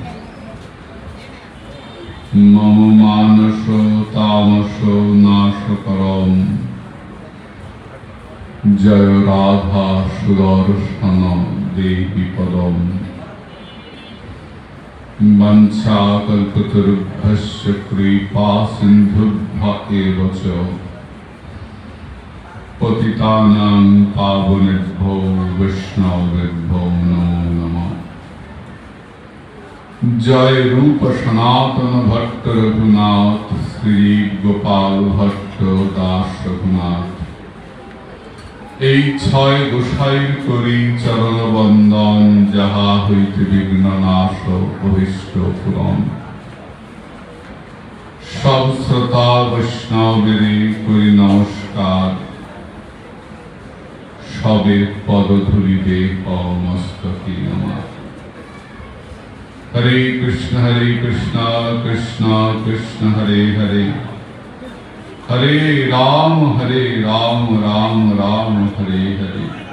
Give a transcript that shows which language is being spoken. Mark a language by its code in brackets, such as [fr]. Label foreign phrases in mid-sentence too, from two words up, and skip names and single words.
[sa] मम मानस तामस नाशकरम जय राधा सुदर्शन देहि पदम वंशाकल्पतरुभ्यश्च कृपा सिन्धुभ्य एव च पतितानां पावनेभ्यो वैष्णवेभ्यो नमो नमः। [bn] জয় রূপ সনাতন ভট্ট রঘুনাথ শ্রী গোপাল ভট্ট দাস রঘুনাথ। এই ছয় গোসাইর করি চরণ বন্দন যাহা হইতে বিঘ্ন নাশ অভীষ্ট পূরণ। সব শ্রোতা বৈষ্ণবের করি নমস্কার, সবে পদধূলিতে মস্তকে নমঃ। [sa] হরে কৃষ্ণ কৃষ্ণ কৃষ্ণ হরে হরে हरे राम राम राम हरे हरे।